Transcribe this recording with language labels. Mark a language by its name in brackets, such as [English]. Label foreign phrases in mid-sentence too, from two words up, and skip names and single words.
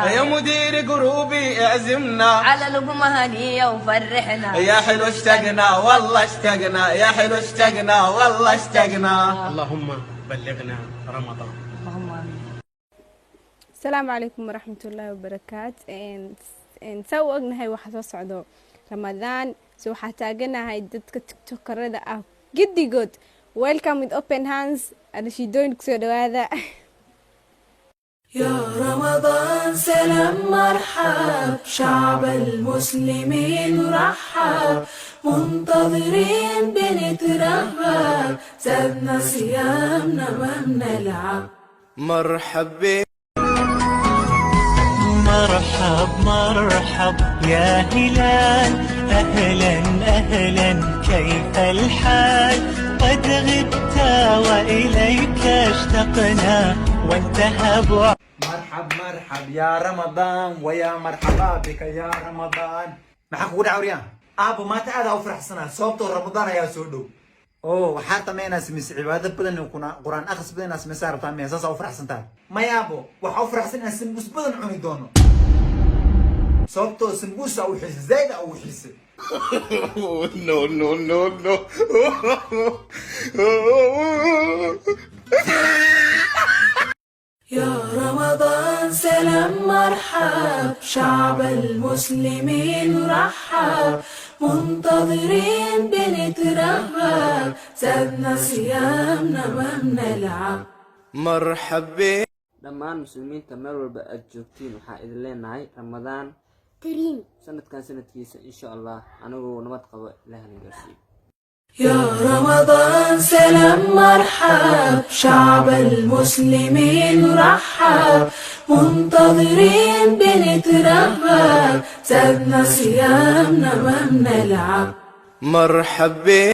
[Arabic] يا مدير قروبي اعزمنا على لقمة هنية وفرحنا. يا حلو اشتقنا والله اشتقنا، يا حلو اشتقنا والله اشتقنا. اللهم بلغنا رمضان. اللهم آمين. السلام عليكم ورحمة الله وبركاته. [Somali] saa u ognahay waxa soo socdo ramadaan, so waxaa taaganahay dadka tiktokarada ah giddigood. [English] Welcome with open hands. [Somali] Anashiidooyin kusoo dhawaada. [Arabic] يا رمضان سلام مرحب، شعب المسلمين رحب، منتظرين بنترهب، زادنا صيامنا ما بنلعب. مرحب بك مرحب مرحب يا هلال، أهلا أهلا كيف الحال؟ قد غبت وإليك اشتقنا وانتهى مرحب مرحب يا رمضان، ويا مرحبا بك يا رمضان. [Somali] maxaa kugu dhaca wariyaan? aabo maanta aad u faraxsanaa sababtoo ramadaan ayaa soo dhow. oo waxaa tameynaa samaysa cibaado badan kuna quraan akhris badan aad samaysaa rabtaa miyaa saas u faraxsantahay? maya aabo waxaa u faraxsan inaan sambuus badan cuni doono sababtoo sambuusa u xiisa zayd u xiisa. [English] no no no no [Arabic] يا رمضان سلام مرحب، شعب المسلمين رحب، منتظرين بنترهب، زادنا صيامنا ما بنلعب. مرحب بك [Somali] dhammaan muslimiinta meel walba aad joogtiin waxaa idin leenahay ramadaan [Arabic] كريم. [Somali] sanadkan sanadkiisa [Arabic] إن شاء الله [Somali] anigoo nabad qabo ilaahna gaarsiiyo. [Arabic] يا رمضان سلام مرحب، شعب المسلمين رحب، منتظرين بنترهب، زادنا صيامنا ما بنلعب. مرحب بك